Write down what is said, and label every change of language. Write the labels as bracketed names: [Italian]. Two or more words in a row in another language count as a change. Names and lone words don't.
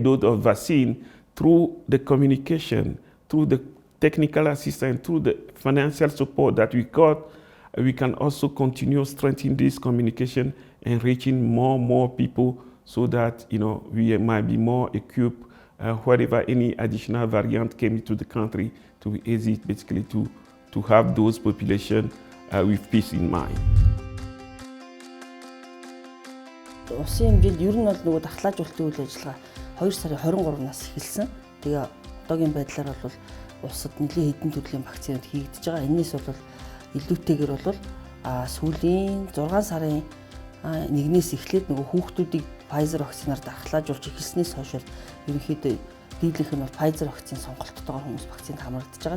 [English] dose of vaccine, through the communication, through the technical assistance, through the financial support that we got, we can also continue strengthening this communication and reaching more people so that we might be more equipped wherever any additional variant came into the country, to be easy basically to have those population with peace in mind. [Mongolian] Улсын хэмжээнд ер нь бол нөгөө дахлаажуулалтын үйл ажиллагаа 2 сарын 23-наас эхэлсэн. Тэгээ одоогийн байдлаар бол улсад нэлийн хэдэн төрлийн вакцинууд хийгдэж байгаа. Энээс бол илүүтэйгээр бол сүүлийн 6 сарын 1-ээс эхлээд нөгөө хүүхдүүдийг Pfizer вакцинаар дахлаажуулж эхэлснээс хойш ерөнхийдөө дийлэнх нь бол Pfizer вакцины сонголттойгоор хүмүүс вакцинд хамрагдаж байгаа.